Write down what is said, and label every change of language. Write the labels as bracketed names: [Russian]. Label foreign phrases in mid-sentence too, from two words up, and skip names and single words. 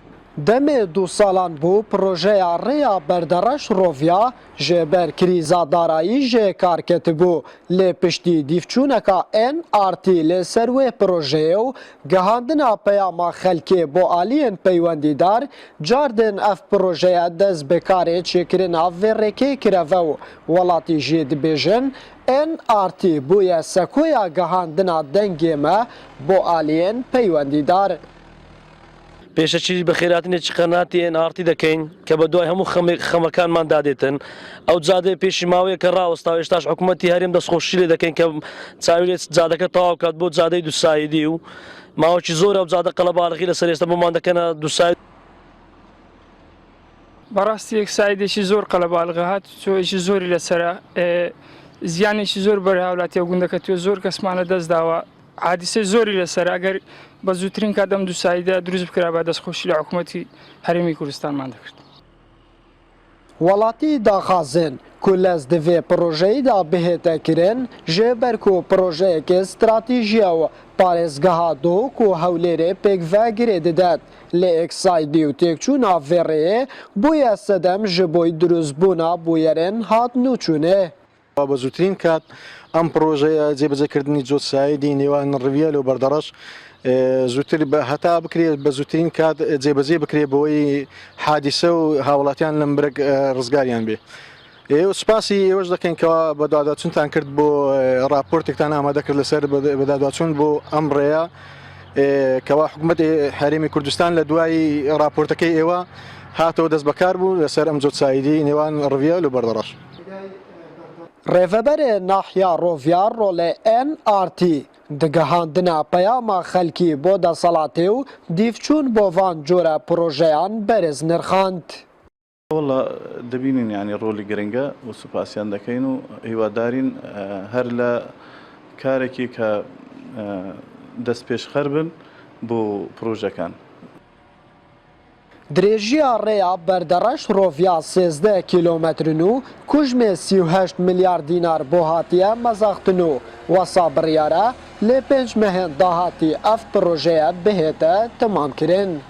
[Kurdish] Demê du salan bû projeya rêya berdereş Rovya ji ber krîza darayî jê kar ketibû lê piştî dîvçûneka NRT li ser wê projeyê û gihandina peyama xelkê bo aliyên peywendîdar cardên ev projeya dest bi karê çêkirina vê rêkê kireve û welatî jê dibêjin NRT bûye sekoya gihandina dengê me bo aliyên peywendîdar. [Central Kurdish] پێشەچی بە خێراتنێکی قەناتی NRT دەکەین کە بە دوای هەموو خەمەکانمان دادێتن ئەو جادێ پێشی ماوەیە کە ڕاوەستا هێشتاش حکوومەتی هەرێم دەستخۆشی لێ دەکەین کە چاویلێت جادەکە تەواو کات بۆ جادەی دووسایدی و ماوەکی زۆر ئەو جادە قەڵەباڵغی لەسەر ئێستا بۆمان دەکەنە دووساید. بەڕاستی یەک سایدێکی زۆر قەڵەباڵغە هات چۆیشی زۆری لەسرە زیانێکی زۆر بەرە هاوڵاتی و گوندەکە توێ زۆر کەسمانە دەست داوە حادیسەی زۆری لەسەر ئەگەر بە زووترین کاتەم دووسایدە دروست بکرا بە دەستخۆشی لە حکوومەتی هەرێمی کوردستانمان دەکرد. [Kurdish] وڵاتی داخازن ku lez di vê projeyê de bihête kirin ji ber ku projeyekê stratîjiya û parêzgeha dok û hewlêrê pêk vegirê didet lê eksaydî û têkçûna vê rêyê bûye sedem ji bo durustbûna bûyerên hat nûçûnê. [Central Kurdish] بە زووترین کات ئەم پرۆژەیە جێبەجێکردنی جۆسایدی نێوان ڕڤیال و بەردەڕەش زووتر هەتا بکرێت بە زووترین کات جێبەجێ بکرێت بۆی حادیسە و هاوڵاتیان لەم برێک ڕزگاریان بێ. سپاسی ئێوەش دەکەین کەوا بە دادواچونتان کرد بۆ راپۆرتێکتان ئامادە کرد لەسەر بەدادواچوون بۆ ئەم ڕێیە کەوا حکوومەتی هەرێمی کوردستان لە دوای راپۆرتەکەی ئێوە هاتەوە دەست بەکار بوو لەسەر ئەم جۆسایدی نێوان ڕڤیال و بەردەڕەش. [Kurdish] Rêveberê Nahya Rovya rolê NRT digihandina peyama xelkî bo desalatê û dîvçûn bo van cure projeyan berêz nirxand. [Central Kurdish] والله دەبینین ینی ڕۆلی گرنگە و سوپاسیان دەکەین و هیوادارین هەر لە کارێکی کە دەست پێشخەر بن بۆ پرۆژەکان. [Kurdish] Dirêjiya rêya berdereş Rovya 13 kîlometrin û kujmê 38 milyar dînar bo hatiye mezaxtin û wesa biryare lê 5 mehên dahatî ev projeye bihête temamkirin.